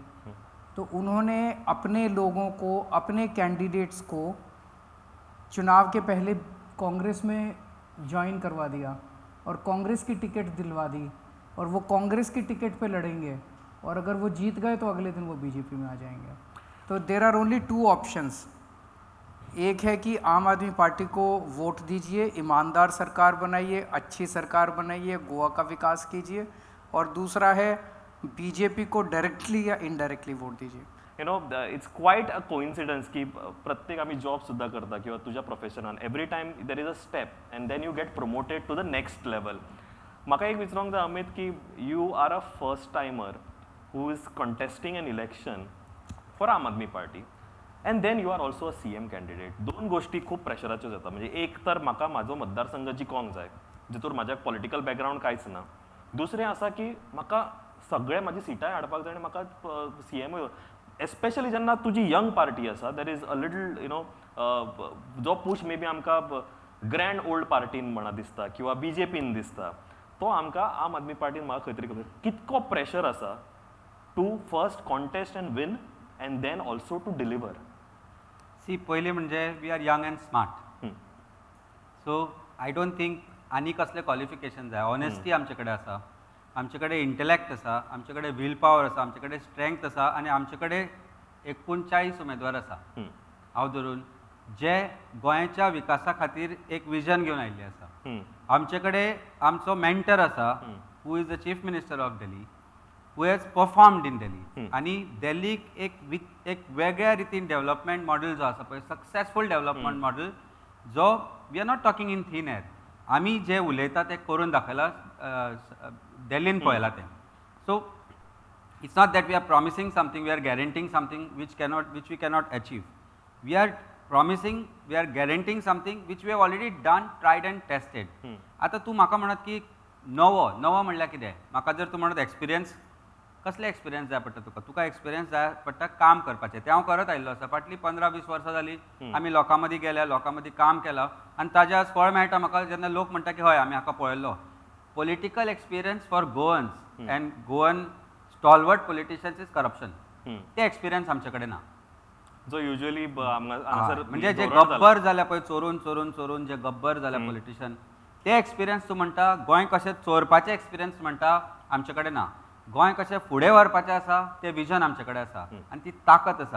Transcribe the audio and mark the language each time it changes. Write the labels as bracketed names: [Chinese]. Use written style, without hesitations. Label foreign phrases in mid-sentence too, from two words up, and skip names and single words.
[Hindi] तो उन्होंने अपने लोगों को, अपने कैंडिडेट्स को चुनाव के पहले कांग्रेस में ज्वाइन करवा दिया और कांग्रेस की टिकट दिलवा दी, और वो कांग्रेस की टिकट पे लड़ेंगे, और अगर वो जीत गए तो अगले दिन वो बीजेपी में आ जाएंगे। तो [English] there are only two options. [Hindi] एक है कि आम आदमी पार्टी को वोट दीजिए, ईमानदार सरकार बनाइए, अच्छी सरकार बनाइए, गोवा का विकास कीजिए, और दूसरा है बीजेपी को डायरेक्टली या इनडायरेक्टली वोट दीजिए। [English] you know it's quite a coincidence [Konkani] की प्रत्येक आम्ही जॉब सुद्धा करता किंवा तुझ्या प्रोफेशनान [English] every time there is a step and then you get promoted to the next level. [Konkani] म्हाका एक विचारूंक जाय अमित की [English] you are a first timer who is contesting an election for Aam Aadmi Party and then you are also a CM candidate. [Konkani] दोन गोष्टी खूप प्रेशराच्यो जाता. म्हणजे एक तर म्हाका म्हाजो मतदारसंघ जिखोंक जाय जितूर म्हाज्या [English] political background [Konkani] कांयच ना. दुसरें आसा की म्हाका सगळे म्हाजी सिटाय हाडपाक जाय आनी म्हाका CM एस्पेशली जेन्ना तुजी यंग पार्टी आसा [English] there is a little you know [Konkani] जो [English] push maybe [Konkani] आमकां ग्रँड ओल्ड पार्टीन म्हणा दिसता किंवा BJPन दिसता तो आमकां आम आदमी पार्टीन म्हाका खंय तरी कितको प्रेशर आसा [English] to first contest and win and then also to deliver. [Konkani] सी पयलीं म्हणजे [English] we are young and smart, so I don't think [Konkani] आनी कसले क्वॉलिफिकेशन जाय. ऑनेस्टी आमचे कडेन आसा, आमचे कडेन इंटेलॅक्ट आसा, आमचे कडेन [English] will power [Konkani] आसा, आमचे कडेन स्ट्रेंथ आसा, आनी आमचे कडेन 39 उमेदवार आसा हांव धरून जे गोंयच्या विकासा खातीर एक विजन घेवन आयिल्ले आसा. आमचे कडेन आमचो मेंटर आसा [English] who is the chief minister of Delhi, who has performed in Delhi, [Konkani] आनी दिल्लीक एक वेगळ्या रितीन [English] development model [Konkani] जो आसा पळय, [English] successful development model, [Konkani] जो [English] we are not talking in thin air. [Konkani] आमी जे उलयता ते करून दाखयलां, दिल्लीन पळयलां तें. [English] so it's not that we are promising something, we are guaranteeing something which we cannot achieve. We are promising, we are guaranteeing something which we have already done, tried and tested. [Konkani] आता तूं म्हाका म्हणत की नवो म्हणल्यार कितें? म्हाका जर तूं म्हणत एक्सपिरियन्स, कसले एक्सपिरियन्स जाय पडटा तुका एक्सपिरियन्स जाय पडटा काम करपाचें. तें हांव करत आयिल्लो आसा. फाटलीं 15-20 वर्सां जालीं आमी लोकां मदीं गेल्या, लोकां मदीं काम केलां, आनी ताजें आज फळ मेळटा म्हाका जेन्ना लोक म्हणटा की हय आमी हाका पळयल्लो. [English] political experience for Goans and Goan stalwart politicians is corruption. [Konkani] ते एक्सपिरियन्स आमचे कडेन ना. जो युजली म्हणजे जे गब्बर जाल्या पळय चोरून चोरून चोरून जे गब्बर जाल्या पॉलिटिशियन ते एक्सपिरियन्स तूं म्हणटा गोंय कशें चोरपाचे एक्सपिरियन्स म्हणटा आमचे कडेन ना. गोंय कशें फुडें व्हरपाचें आसा तें विजन आमचे कडेन आसा आनी ती ताकद आसा.